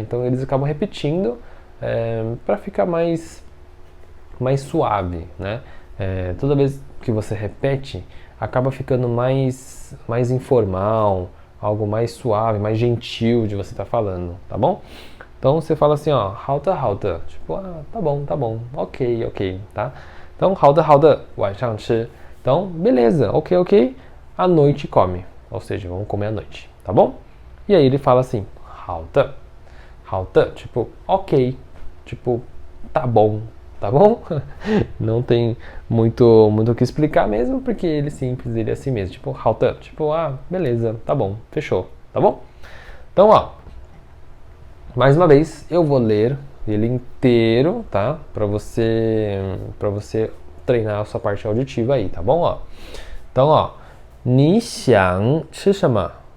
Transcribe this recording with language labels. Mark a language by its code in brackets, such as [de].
[pt] Então eles acabam repetindo para ficar mais suave, né? Toda vez que você repete, acaba ficando mais informal, algo mais suave, mais gentil de você estar falando, tá bom? Então você fala assim, ó, [zh] 好的，好的, [pt] tipo, tá bom, ok, tá? [zh] Então, 好的，好的, 晚上吃. [pt] Então, beleza, ok, à noite come. Ou seja, vamos comer à noite, tá bom? E aí ele fala assim, [zh] 好的, 好的, [pt] tipo, ok, tipo, tá bom, tá bom? Não tem muito o que explicar mesmo, porque ele é simples, ele é assim mesmo. Tipo, halta, tipo, beleza, tá bom, fechou, tá bom? Então, ó, mais uma vez, eu vou ler ele inteiro, tá? Para você treinar a sua parte auditiva aí, tá bom? Ó. [zh] Então, ó, 你想吃什么？